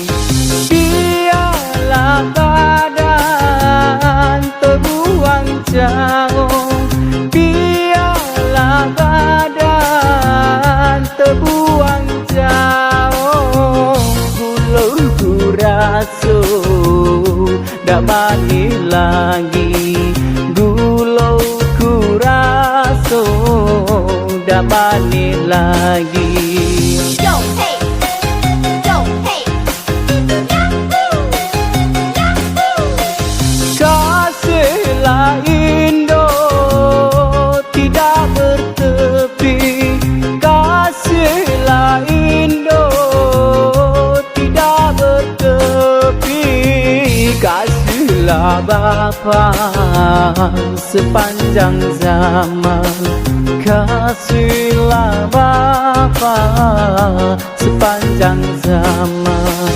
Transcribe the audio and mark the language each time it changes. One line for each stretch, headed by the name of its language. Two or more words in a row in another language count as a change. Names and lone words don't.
Indonesian: Biarlah badan terbuang jauh, biarlah badan terbuang jauh.
Minangkabau: Gulau ku rasa dak balik lagi, gulau ku rasa dak balik lagi. Yo, hey, yo, hey,
Indonesian: Kasihlah Indo tidak bertepi, kasihlah Indo tidak bertepi, kasihlah Bapa sepanjang zaman, kasihlah Bapa sepanjang zaman.